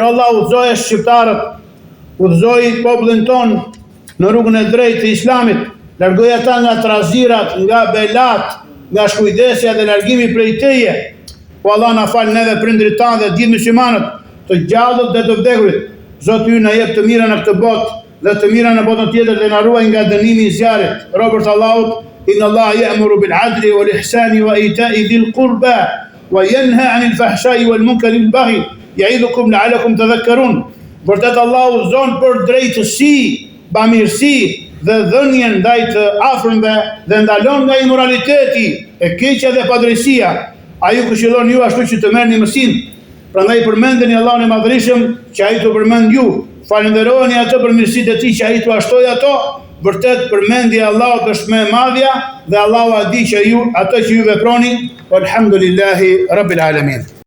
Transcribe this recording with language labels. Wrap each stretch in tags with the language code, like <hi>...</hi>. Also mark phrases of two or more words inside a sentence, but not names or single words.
<sq>Allah udhëzoje shqiptarët, udhëzoj popullin ton në rrugën e drejtë të Islamit, largoj ata nga trazirat, nga belat, nga shkujdesja dhe largimi prej teje. Po Allah na fal neve prindrit tanë dhe gjithë muslimanët, të gjallët dhe të vdekurit. Zoti ju na jep të mira në këtë botë dhe të mira në botën tjetër dhe na ruaj nga dënimi i zjarrit. Robërt Allahut,</sq> <ar>إن الله يأمر بالعدل والإحسان وإيتاء ذي القربى وينهى عن الفحشاء والمنكر والبغي يعظكم لعلكم تذكرون.</ar> <sq>Vërtet Allahu zon për drejtësi, bamirësi dhe dhënien ndaj të afërmve dhe ndalon nga imoraliteti, e keqja dhe padrejësia. Ai ju këshillon ju ashtu që të merrni mësim. Prandaj përmendeni Allahun e Madhërisëm që ai të përmend ju. Falenderojeni atë për mirësitë e tij që ai t'u ashtoi ato. Vërtet përmendja e Allahut është më e madhja dhe Allahu a di që ju atë që ju veproni.</sq> <ar>والحمد لله رب العالمين.</ar>